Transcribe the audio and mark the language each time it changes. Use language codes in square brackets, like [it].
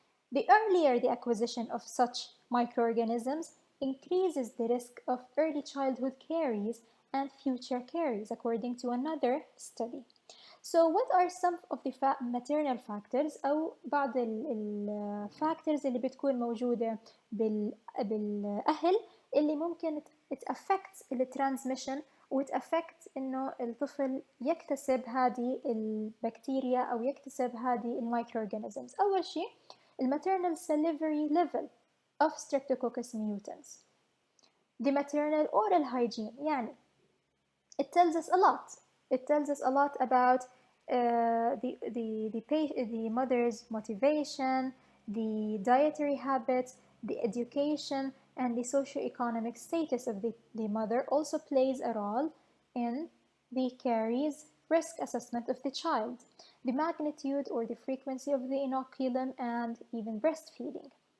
[en] The earlier the acquisition of such microorganisms increases the risk of early childhood caries and future caries, according to another study. So what are some of the maternal factors [ar] أو بعض الفاكتورز اللي بتكون موجودة بالأهل اللي ممكن [en] it affects [ar] الترانسميشن وit affects إنه الطفل يكتسب هذه البكتيريا أو يكتسب هذه المايكروأورجانيزمز. أول شيء [en] maternal salivary level of Streptococcus mutans. The maternal oral hygiene [ar] يعني [en] it tells us a lot. It tells us a lot about the mother's motivation, the dietary habits, the education, and the socioeconomic status of the mother also plays a role in the caries risk assessment of the child, the magnitude or the frequency of the inoculum, and even breastfeeding.